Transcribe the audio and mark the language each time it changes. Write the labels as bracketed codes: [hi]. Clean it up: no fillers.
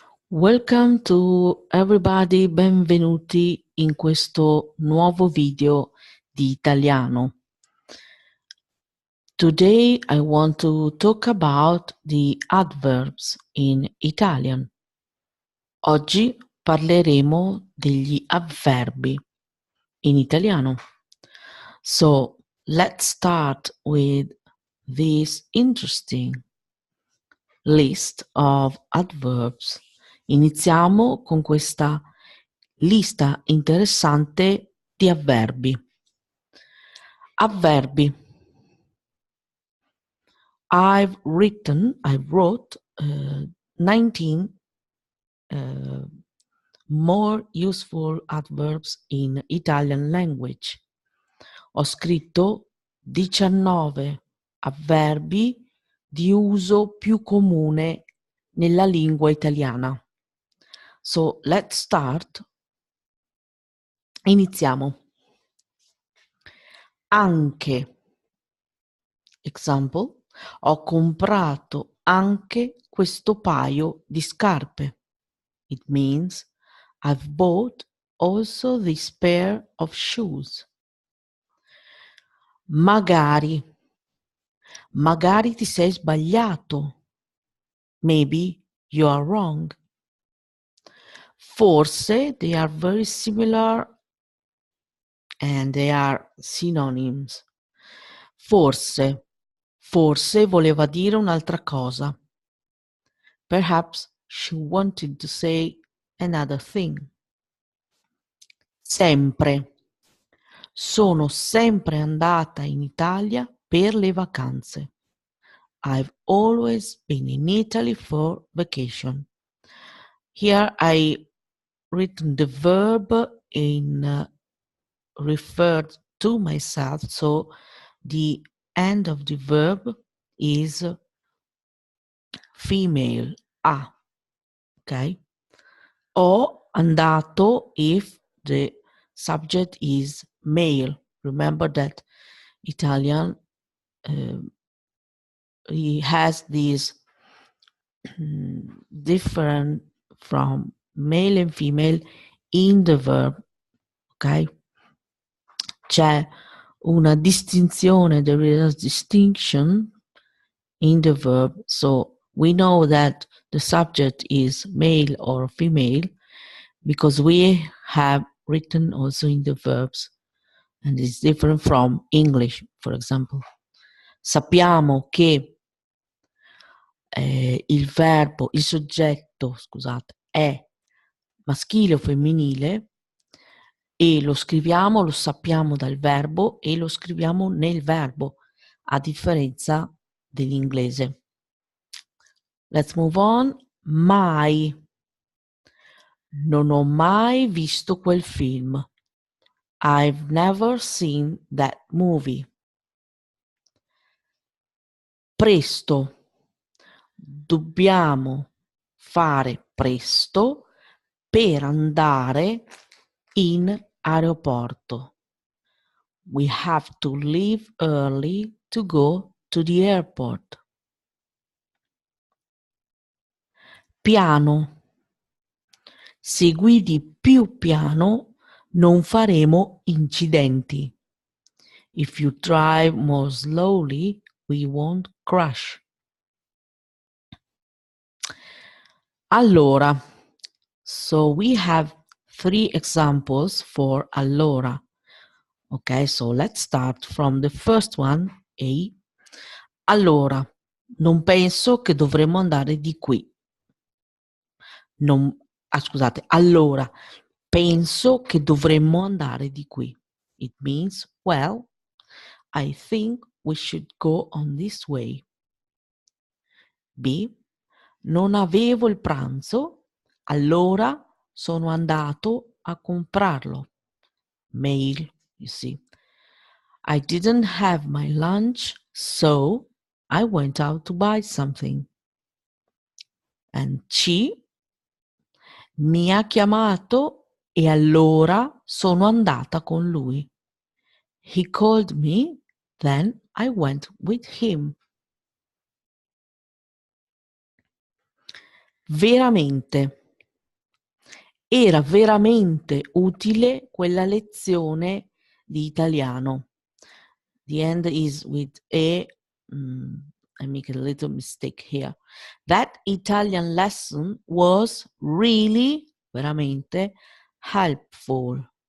[en] Welcome to everybody, [it] benvenuti in questo nuovo video di italiano. [en] Today I want to talk about the adverbs in Italian. [it] Oggi parleremo degli avverbi in italiano. [en] So let's start with this interesting list of adverbs. [it] Iniziamo con questa lista interessante di avverbi. Avverbi. [en] I wrote 19 more useful adverbs in Italian language. [it] Ho scritto 19 avverbi di uso più comune nella lingua italiana. [en] So let's start. [it] Iniziamo. Anche. Example. Ho comprato anche questo paio di scarpe. [en] It means I've bought also this pair of shoes. [it] Magari. Magari ti sei sbagliato. [en] Maybe you are wrong. Forse, they are very similar and they are synonyms. [it] Forse. Forse voleva dire un'altra cosa. [en] Perhaps she wanted to say another thing. [it] Sempre. Sono sempre andata in Italia per le vacanze. [en] I've always been in Italy for vacation. Here I written the verb in referred to myself, so the end of the verb is female, a. Okay? [it] Ho andato [en] if the subject is male. Remember that Italian he has these different from male and female in the verb. Ok? [it] C'è una distinzione, [en] there is a distinction in the verb, so we know that the subject is male or female because we have written also in the verbs, and it's different from English, for example. [it] Sappiamo che il soggetto, scusate, è maschile o femminile e lo scriviamo, lo sappiamo dal verbo e lo scriviamo nel verbo, a differenza dell'inglese. [en] Let's move on. [it] Mai. Non ho mai visto quel film. [en] I've never seen that movie. [it] Presto. Dobbiamo fare presto per andare in aeroporto. [en] We have to leave early to go to the airport. [it] Piano. Se guidi più piano non faremo incidenti. [en] If you drive more slowly, we won't crash. Allora, so we have 3 examples for allora. Okay, so let's start from the first one, A. [it] Allora, non penso che dovremmo andare di qui. Scusate, allora, penso che dovremmo andare di qui. [en] It means, well, I think we should go on this way. B. [it] Non avevo il pranzo, allora sono andato a comprarlo. [en] Male, you see. I didn't have my lunch, so I went out to buy something. And C. [it] Mi ha chiamato e allora sono andata con lui. [en] He called me, then I went with him. [it] Veramente. Era veramente utile quella lezione di italiano. [en] The end is with a, I make a little mistake here. That Italian lesson was really, veramente, helpful.